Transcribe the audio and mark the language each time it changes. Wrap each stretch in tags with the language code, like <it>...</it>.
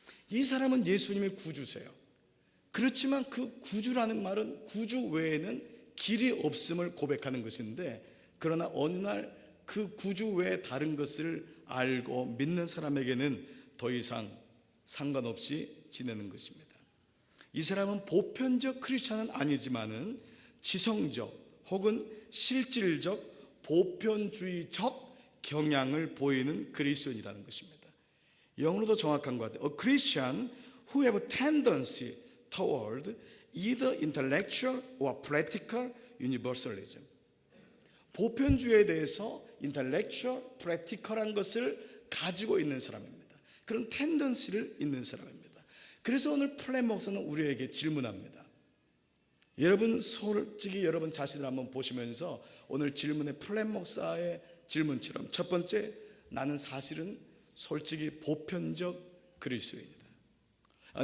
<ko>이 사람은 예수님의 구주세요. 그렇지만 그 구주라는 말은 구주 외에는 길이 없음을 고백하는 것인데, 그러나 어느 날 그 구주 외에 다른 것을 알고 믿는 사람에게는 더 이상 상관없이 지내는 것입니다. 이 사람은 보편적 크리스찬은 아니지만은 지성적 혹은 실질적 보편주의적 경향을 보이는 그리스도인이라는 것입니다. 영어로도 정확한 것 같아요.</ko> <en>A Christian who have a tendency toward either intellectual or practical universalism.</en> <ko>보편주의에 대해서 intellectual, practical한 것을 가지고 있는 사람입니다. 그런 텐던시를 있는 사람입니다. 그래서 오늘 플랫 목사는 우리에게 질문합니다. 여러분 솔직히 여러분 자신을 한번 보시면서 오늘 질문의 플랫 목사의 질문처럼 첫 번째, 나는 사실은 솔직히 보편적 그리스도인이다.</ko>